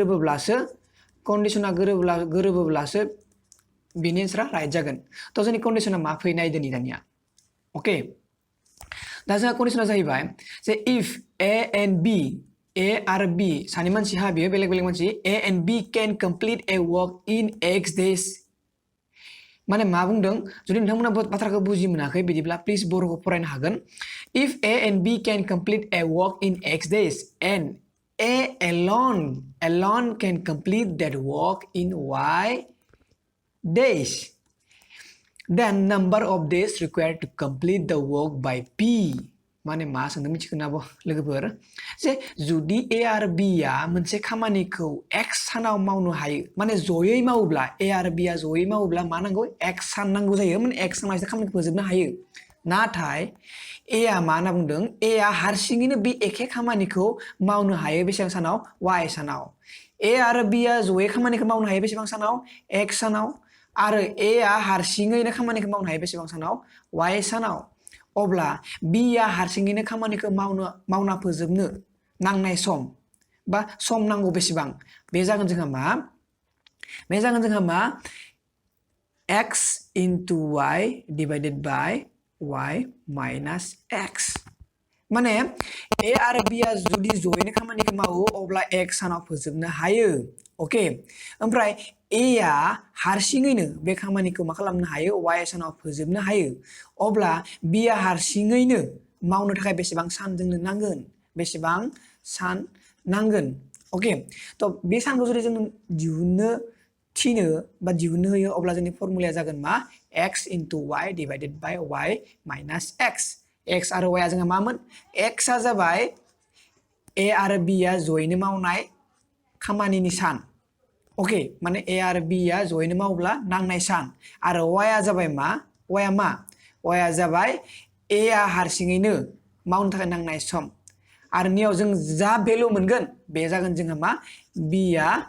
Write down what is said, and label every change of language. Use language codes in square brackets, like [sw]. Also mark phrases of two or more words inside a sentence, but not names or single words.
[brx] गोरोबोब्लासो बेनि एन्सारा राइट जागोन थ' जोंनि कन्डिशना मा फैनाय दिनै दानिया ओके दा जोंहा कन्डिशना जाहैबाय जे [en] if A and B ए [brx] आरो बी सानै मानसिहा बेयो बेलेग बेलेग मानसि [en] A and B can complete a work in X days [brx] माने मा बुंदों जुदि नोंथांमोना बाथ्राखौ बुजि मोनाखै बिदिब्ला प्लिज बर'खौ फरायनो हागोन [en] if A and B can complete a work in X days and A alone can complete that work in Y days. Then number of days required to complete the work by P. [brx] माने मा सोंदों मिथिगोन आब' लोगोफोर जे जुदि A आरो B आ मोनसे खामानिखौ X सानाव मावनो हायो माने जयै मावोब्ला A आरो B आ जयै मावोब्ला मा नांगौ X सान नांगौ जायो माने X सानाव एसे खामानिखौ फोजोबनो हायो नाथाय A आ मा होनना बुंदों A आ हारसिङैनो बे एखे खामानिखौ मावनो हायो बेसेबां सानाव Y सानाव A आरो B आ जयै खामानिखौ मावनो हायो बेसेबां सानाव X सानाव आरो A आ हारसिङैनो खामानिखौ मावनो हायो बेसेबां सानाव Y सानाव अब्ला B आ हारसिङैनो खामानिखौ मावना फोजोबनो नांनाय सम बा सम नांगौ बेसेबां बे जागोन जोंहा मा [en] X into Y divided by Y minus X [brx] माने A आरो B आ जुदि जयैनो खामानिखौ मावो अब्ला X सानाव फोजोबनो हायो ओके ओमफ्राय A आ हारसिङैनो बे खामानिखौ मा खालामनो हायो Y सानाव फोजोबनो हायो अब्ला B आ हारसिङैनो मावनो थाखाय बेसेबां सान जोंनो नांगोन ओके थ' बे सानखौ जुदि जों दिहुननो होयो अब्ला जोंनि फर्मुलाया जागोन मा [en] X into Y divided by Y minus X [brx] X आरो Y आ जोंहा मामोन X आ जाबाय A आरो B आ जयैनो मावनाय खामानिनि सान ओके माने A आरो B आ जयैनो मावब्ला नांनाय सान आरो Y आ जाबाय मा Y आ जाबाय A आ हारसिङैनो मावनो थाखाय नांनाय सम आरो नियाव जों जा भेलु मोनगोन बे जागोन जोंहा मा B आ